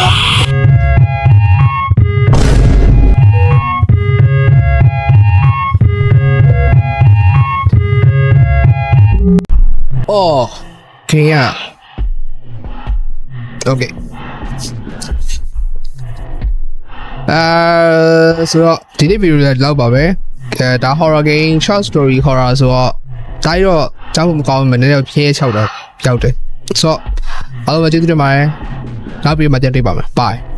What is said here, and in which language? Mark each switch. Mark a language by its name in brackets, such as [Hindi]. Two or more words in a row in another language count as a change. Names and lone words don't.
[Burmese] အော်ခင်ဗျာโอเคဆိုတော့ဒီ နေ့ဗီဒီယိုလည်းလောက်ပါပဲဒါ [English] horror game short story horror [Burmese] ဆိုတော့ဒါရောကြောက်မကောင်းဘူးနည်းနည်းဖြဲချောက်တော့ကြောက်တယ်ဆိုတော့အားလုံးပဲကျေးဇူးတင်ပါတယ်နောက်ပြီးမှပြန်တွေ့ပါမယ် bye